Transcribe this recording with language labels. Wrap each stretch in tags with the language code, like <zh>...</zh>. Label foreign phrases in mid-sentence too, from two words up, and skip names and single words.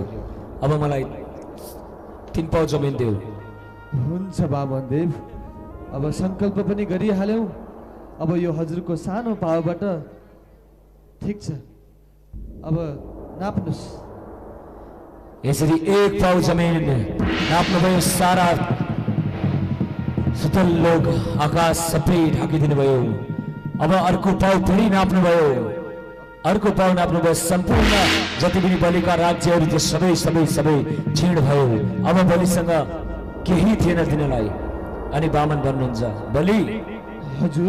<ne>अब मलाई 3 पाउ जमिन देऊ। हुन्छ वामनदेव, अब सङ्कल्प पनि गरिहाल्यौँ। अब यो हजुरको सानो पाउबाट ठिक छ, अब नाप्नुहोस्। यसरी 1 पाउ जमिन नाप्नुभयो। सारा सुतल लोक आकाश सबै ढाकिदिनु भयो। अब अर्को पाउ फेरि नाप्नुभयो, अर्को पाउ नाप्नुभयो। सम्पूर्ण जति पनि बलिका राज्यहरू त्यो सबै सबै सबै क्षीण भयो। अब बलिसँग केही थिएन दिनलाई। अनि वामन भन्नुहुन्छ, बलि हजुर,</ne>